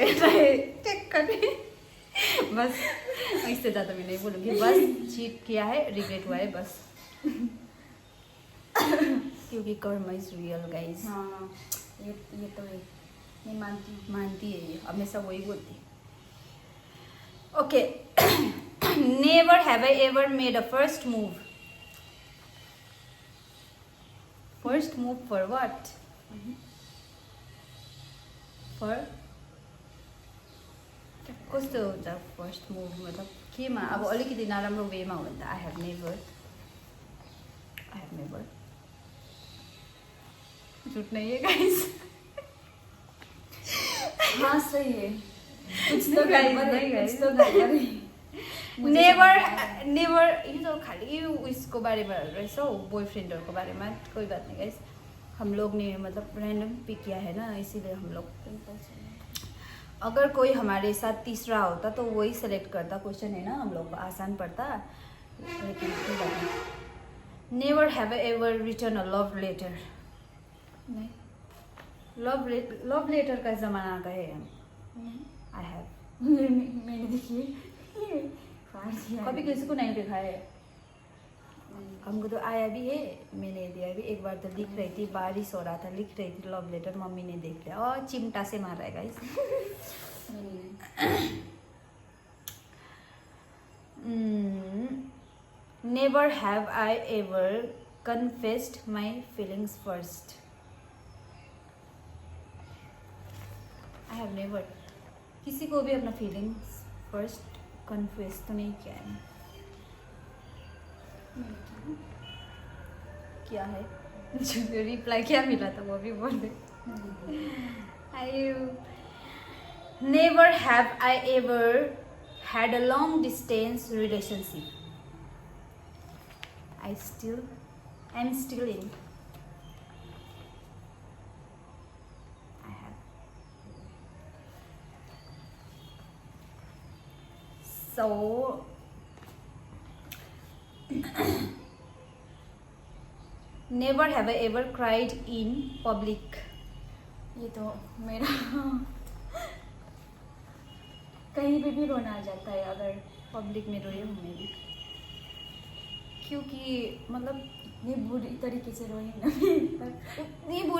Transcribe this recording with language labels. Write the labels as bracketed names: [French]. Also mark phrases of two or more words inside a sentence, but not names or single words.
[Hindi] चेक करने बस, इससे ज़्यादा मैं नहीं बोलूँगी। बस चीट किया है, रिग्रेट हुआ है बस। क्योंकि [English] कर्म इज रियल गाइस। [Hindi] हाँ, ये तो है, मैं मानती है ये, हमेशा वही बोलती है। [English] ओके, Never have I ever made a first move first move for what? [Nepali] फर कस्तो हुन्छ [English] फर्स्ट मुभ? [Nepali] मतलब केमा? अब अलिकति नराम्रो वेमा हो भने त [English] आई हेभ नेभर [Hindi] झुट नहीं है [Nepali] गाइस। [Hindi] हाँ सही है, कुछ तो [English] Guys, [Hindi] गड़बड़ है, नहीं guys। कुछ तो गड़बड़ है। मुझे [Nepali] नेभर ये तो खाली उसको बारेमा रहेछ हौ, बॉयफ्रेंडहरूको बारेमा। [Hindi] कोई बात नहीं गाइस, हम लोग ने मतलब [English] रैंडम पिक [Hindi] किया है ना, इसीलिए हम लोग, अगर कोई हमारे साथ तीसरा होता तो वही सेलेक्ट करता। क्वेश्चन है ना, हम लोग को आसान पड़ता, लेकिन कोई बात नहीं। [English] Never have ever return a love letter? [Hindi] नहीं, [English] लव लेटर [Hindi] का ज़माना का है। नहीं। [English] I have [Hindi] मैंने देखिए फाड़ दिया। कभी किसी को नहीं लिखा है, हमको तो आया भी है, मैंने दिया भी। एक बार तो लिख रही थी, बारिश हो रहा था, लिख रही थी [English] लव लेटर, [Hindi] मम्मी ने देख लिया और चिमटा से मारा है गाइस। [English] Never have I ever confessed my feelings first? आई हैव नेवर [Hindi] किसी को भी अपना [English] फीलिंग्स फर्स्ट कन्फेस [Hindi] तो नहीं किया है। क्या है जो रिप्लाई क्या मिला था वो भी बोल दे। [English] I never have I ever had a long distance relationship? I am still in. I have. So never have I ever cried in public? [Hindi] ये तो मेरा कहीं पे भी रोना आ जाता है अगर पब्लिक में रोई हूँ मैं भी, क्योंकि मतलब ये बुरी तरीके से रोई ना। इतनी बुरी